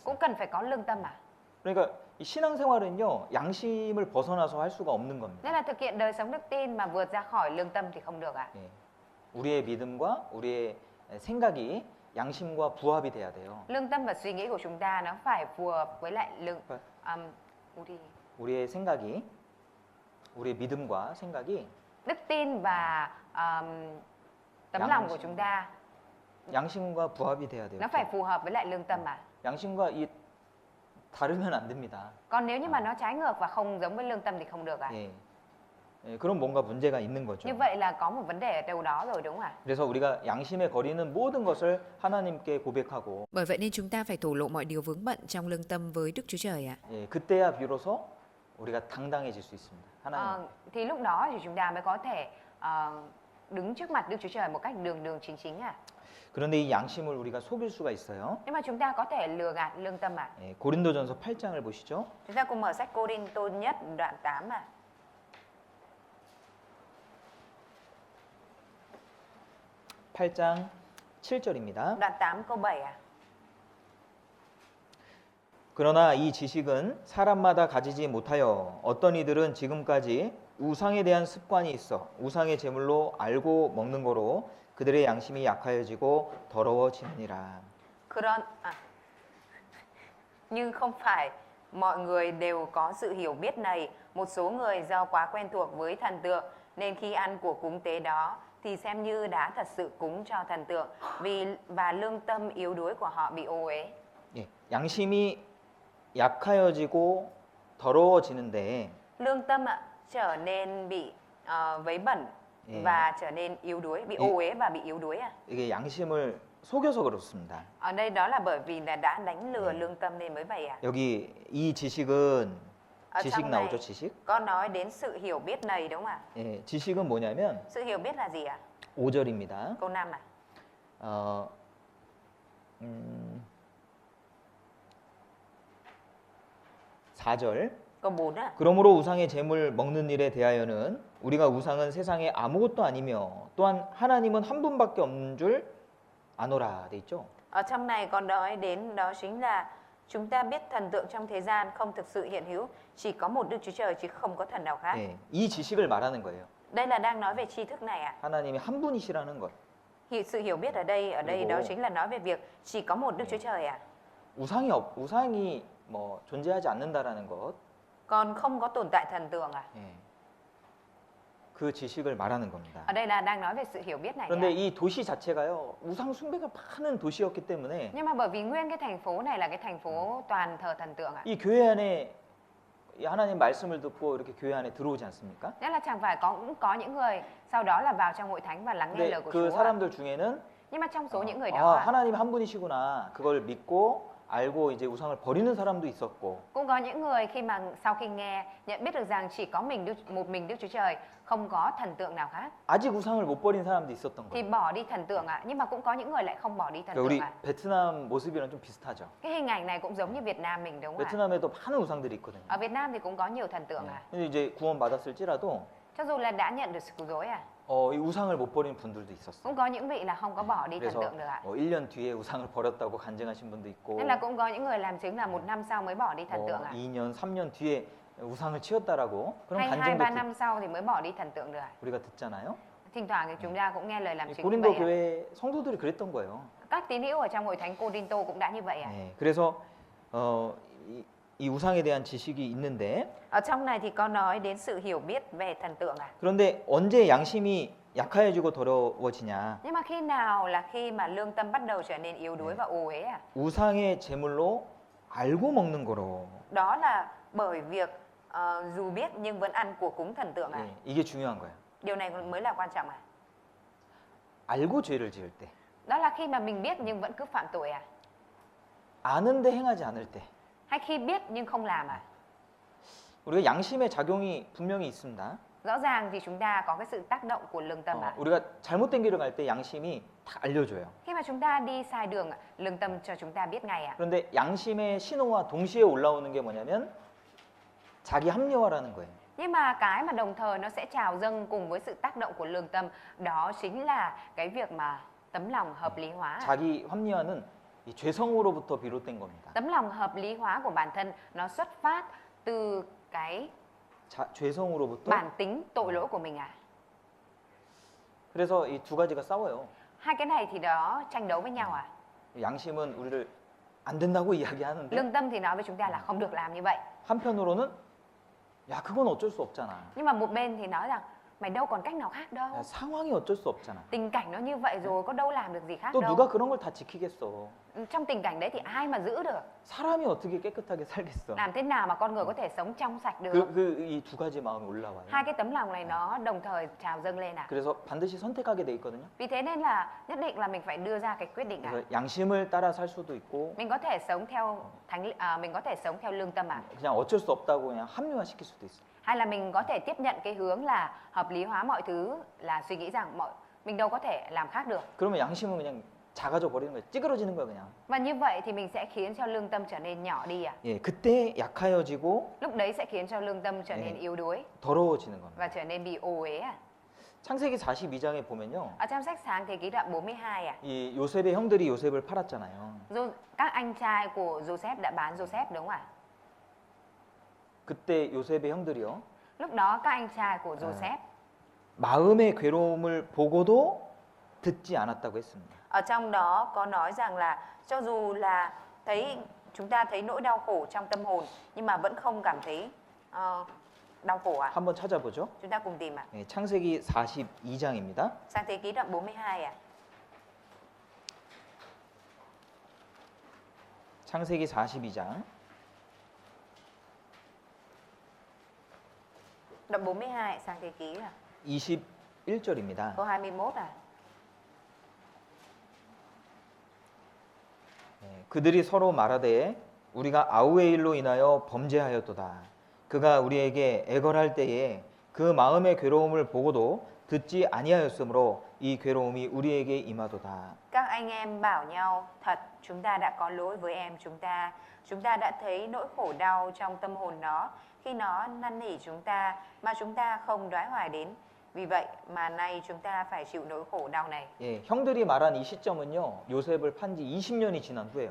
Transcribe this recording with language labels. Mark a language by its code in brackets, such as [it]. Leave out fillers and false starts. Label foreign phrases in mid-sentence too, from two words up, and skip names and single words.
[vi] cũng cần phải có lương tâm ạ. [ko] 그러니까 이 신앙생활은요 양심을 벗어나서 할 수가 없는 겁니다. [vi] Nên là thực hiện đời sống đức tin mà vượt ra khỏi lương tâm thì không được ạ. [ko] 예, 우리의 믿음과 우리의 생각이 양심과 부합이 돼야 돼요. [vi] Lương tâm và suy nghĩ của chúng ta nó phải phù hợp với lại [ko] 우리의 생각이 우리의 믿음과 생각이 [vi] đức tin và tấm lòng của chúng ta [ko] 양심과 부합이 돼야 돼요. [vi] nó phải phù hợp với lại lương tâm ạ. [ko] 양심과 이 다르면 안 됩니다. [vi] Còn nếu như mà nó trái ngược và không giống với lương tâm thì không được ạ. [ko] 예. 예, 그럼 뭔가 문제가 있는 거죠. [vi] Như vậy là có một vấn đề ở đâu đó rồi đúng không ạ? [ko] 그래서 우리가 양심에 거리는 모든 것을 하나님께 고백하고 [vi] Bởi vậy nên chúng ta phải thổ lộ mọi điều vướng bận trong lương tâm với Đức Chúa Trời ạ. [ko] 예, 그때야 비로소 우리가 당당해질 수 있습니다. 하나님. [vi] Thì lúc đó thì chúng ta mới có thể đứng trước mặt Đức Chúa Trời một cách đường chính ạ. [ko] 그런데 이 양심을 우리가 속일 수가 있어요. [vi] Nhưng mà chúng ta có thể lừa gạt lương tâm ạ. [ko] 예, 고린도전서 8장을 보시죠. [vi] Chúng ta cùng mở sách Cô-rinh-tô nhất đoạn 8 ạ. [ko] 8장 7절입니다. [vi] Đoạn 8 câu 7 ạ. [ko] 그러나 이 지식은 사람마다 가지지 못하여 어떤 이들은 지금까지 우상에 대한 습관이 있어 우상의 제물로 알고 먹는 거로 그들의 양심이 약하여지고 더러워지느니라. [vi] Nhưng không phải mọi người đều có sự hiểu biết này. Một số người do quá quen thuộc với thần tượng nên khi ăn của cúng tế đó thì xem như đã thật sự cúng cho thần tượng và lương tâm yếu đuối của họ bị ô uế. [ko] 예, 양심이 약하여지고 더러워지는데 [vi] Lương tâm trở nên bị vấy bẩn và trở nên yếu đuối, bị ô uế và bị yếu đuối ạ. [ko] 이게 양심을 속여서 그렇습니다. [vi] Ở đây đó là bởi vì là đã đánh lừa lương tâm nên mới vậy ạ. [ko] 여기 이 지식은 [vi] Ở [ko] 지식 [vi] trong này [ko] 나오죠, 지식? [vi] có nói đến sự hiểu biết này đúng không ạ? [ko] 예, 지식은 뭐냐면 [vi] Sự hiểu biết là gì ạ? [ko] 5절입니다. [vi] Câu 5 ạ. [ko] 4절. [vi] Câu 4 ạ. [ko] 그러므로 우상의 제물 먹는 일에 대하여는 우리가 우상은 세상에 아무것도 아니며 또한 하나님은 한 분밖에 없는 줄 아노라 돼 있죠. [vi] Ở trong này còn nói đến đó chính là chúng ta biết thần tượng trong thế gian không thực sự hiện hữu, chỉ có một Đức Chúa Trời chứ không có thần nào khác. [ko] 예, 이 지식을 말하는 거예요. [vi] Đây là đang nói về tri thức này ạ. [ko] 하나님이 한 분이시라는 것. [vi] Sự hiểu biết ở đây [ko] 그리고 [vi] đó chính là nói về việc chỉ có một Đức Chúa Trời ạ. [ko] 우상이 뭐 존재하지 않는다라는 것. [vi] Còn không có tồn tại thần tượng ạ. [ko] 예. 그 지식을 말하는 겁니다. [vi] Ở đây là đang nói về sự hiểu biết này. [ko] 그런데 [vi] ạ. [ko] 이 도시 자체가요 우상 숭배가 많은 도시였기 때문에 [vi] Nhưng mà bởi vì nguyên cái thành phố này là cái thành phố toàn thờ thần tượng ạ. [ko] 이 교회 안에 이 하나님 말씀을 듣고 이렇게 교회 안에 들어오지 않습니까? [vi] Nhất là chẳng phải cũng có những người sau đó là vào trong hội thánh và lắng nghe [ko] 근데 [vi] lời của [ko] 그 [vi] Chúa. [ko] 사람들 중에는 [vi] Nhưng mà trong số những người đó [ko] 아, 하나님 한 분이시구나 그걸 믿고 알고 이제 우상을 버리는 사람도 있었고 [vi] cũng có những người khi mà sau khi nghe nhận biết được rằng chỉ có một mình Đức Chúa Trời, không có thần tượng nào khác [ko] 아직 우상을 못 버린 사람도 있었던 [vi] thì [ko] 거예요. [vi] bỏ đi thần tượng ạ. Nhưng mà cũng có những người lại không bỏ đi thần [ko] 그러니까 우리 [vi] tượng ạ. [ko] 베트남 모습이랑 좀 비슷하죠. [vi] Cái hình ảnh này cũng giống như Việt Nam mình đúng không ạ? [ko] 베트남에도 많은 우상들이 있거든요. [vi] Ở Việt Nam thì cũng có nhiều thần tượng ạ. [ko] 근데 이제 구원 받았을지라도 [vi] Cho dù là đã nhận được sự cứu rỗi ạ, [ko] 이 우상을 못 버린 분들도 있었어요. [vi] cũng có những vị là không có bỏ đi thần [ko] 그래서 [vi] tượng được ạ. [ko] 1년 뒤에 우상을 버렸다고 간증하신 분도 있고 [vi] Nên là cũng có những người làm chứng là 1 năm sau mới bỏ đi thần tượng ạ. [ko] 2년, 3년 뒤에 우상을 치웠다라고 그런 [vi] Hay [ko] 간증도 [vi] 2-3 năm sau thì mới bỏ đi thần tượng được ạ. [ko] 우리가 듣잖아요. [vi] Thỉnh thoảng thì chúng ta cũng nghe lời làm [ko] 이 [vi] chứng như [ko] 고린도 [vi] vậy ạ. [ko] 교회 성도들이 그랬던 거예요. [vi] Các tín hữu ở trong hội thánh Cô-rinh-tô cũng đã như vậy ạ. [ko] 네, 그래서 이 우상에 대한 지식이 있는데 [vi] Ở trong này thì có nói đến sự hiểu biết về thần tượng ạ. [ko] 그런데 언제 양심이 약해지고 더러워지냐? [vi] Nhưng mà khi nào là khi mà lương tâm bắt đầu trở nên yếu đuối và ô uế ạ? [ko] 우상의 제물로 알고 먹는 거로. [vi] Đó là bởi việc dù biết nhưng vẫn ăn của cúng thần tượng ạ. [ko] 네, 이게 중요한 거예요. [vi] Điều này mới là quan trọng ạ. [ko] 알고 죄를 지을 때. [vi] Đó là khi mà mình biết nhưng vẫn cứ phạm tội à? [ko] 아는데 행하지 않을 때. [vi] Hay khi biết nhưng không làm à? [ko] 우리가 양심의 작용이 분명히 있습니다. [vi] Rõ ràng thì chúng ta có cái sự tác động của lương tâm à? [ko] 우리가 잘못된 길을 갈 때 양심이 다 알려줘요. [vi] Khi mà chúng ta đi sai đường, lương tâm cho chúng ta biết ngay à? [ko] 그런데 양심의 신호와 동시에 올라오는 게 뭐냐면 자기 합리화라는 거예요. [vi] Nhưng mà cái mà đồng thời nó sẽ trào dâng cùng với sự tác động của lương tâm, đó chính là cái việc mà tấm lòng hợp lý hóa. [ko] 자기 합리화는 이 죄성으로부터 비롯된 겁니다. [vi] Tấm lòng hợp lý hóa của bản thân nó xuất phát từ cái [ko] 죄성으로부터. [vi] bản tính tội lỗi của mình à? [ko] 그래서 이 두 가지가 싸워요. [vi] Hai cái này thì đó tranh đấu với nhau à? [ko] 양심은 우리를 안 된다고 이야기하는데 [vi] Lương tâm thì nói với chúng ta là không được làm như vậy. [ko] 한편으로는 야 그건 어쩔 수 없잖아. [vi] Nhưng mà một bên thì nói rằng mày đâu còn cách nào khác đâu. [ko] 야, 상황이 어쩔 수 없잖아. [vi] Tình cảnh nó như vậy rồi, có đâu làm được gì khác [ko] 또 [vi] đâu. [ko] 누가 그런 걸 다 지키겠어. [vi] Trong tình cảnh đấy thì ai mà giữ được? [ko] 사람이 어떻게 깨끗하게 살겠어. [vi] Làm thế nào mà con người có thể sống trong sạch được? [ko] 이 두 가지 마음이 올라와요. [vi] Hai cái tấm lòng này nó đồng thời trào dâng lên à? [ko] 그래서 반드시 선택하게 돼 있거든요. [vi] Vì thế nên là nhất định là mình phải đưa ra cái quyết định à? [ko] 그래서 양심을 따라 살 수도 있고 [vi] Mình có thể sống theo mình có thể sống theo lương tâm à? [ko] 그냥 어쩔 수 없다고 그냥 합리화시킬 수도 있어. [vi] Hay là mình có thể tiếp nhận cái hướng là hợp lý hóa mọi thứ, là suy nghĩ rằng mình đâu có thể làm khác được. [ko] 그러면 양심은 그냥 작아져 버리는 거예요. 찌그러지는 거예요, 그냥. [vi] Và như vậy thì mình sẽ khiến cho lương tâm trở nên nhỏ đi à? [ko] 예, 그때 약해지고 [vi] Lúc đấy sẽ khiến cho lương tâm trở nên yếu đuối [ko] 더러워지는 겁니다. [vi] và trở nên bị ô uế à? [ko] 창세기 42장에 보면요. [vi] Ở trong sách Sáng thế ký đoạn 42 à? [ko] 이 요셉의 형들이 요셉을 팔았잖아요. [vi] Các anh trai của Joseph đã bán Joseph đúng không ạ? [ko] 그때 요셉의 형들이요. [vi] Lúc đó các anh trai của Joseph [ko] 마음의 괴로움을 보고도 듣지 않았다고 했습니다. [vi] ở trong đó có nói rằng là cho dù là chúng ta thấy nỗi đau khổ trong tâm hồn nhưng mà vẫn không cảm thấy đau khổ à? [ko] 한번 찾아보죠. [vi] Chúng ta cùng tìm ạ. [ko] 예, 창세기 42장입니다. [vi] Sáng thế ký đoạn 42 ạ. [ko] 창세기 42장 [vi] Đoạn 42 sáng thế ký à? [ko] 21절입니다. [vi] Câu 21 à? [ko] 그들이 서로 말하되 우리가 아우의 일로 인하여 범죄하였도다. 그가 우리에게 애걸할 때에 그 마음의 괴로움을 보고도 듣지 아니하였으므로 이 괴로움이 우리에게 임하도다. [vi] Các anh em bảo nhau, thật chúng ta đã có lỗi với em chúng ta đã thấy nỗi khổ đau trong tâm hồn nó khi nó năn nỉ chúng ta mà chúng ta không đoái hoài đến. Vì vậy mà nay chúng ta phải chịu nỗi khổ đau này. [ko] 예, 형들이 말한 이 시점은요. 요셉을 판 지 20년이 지난 후예요.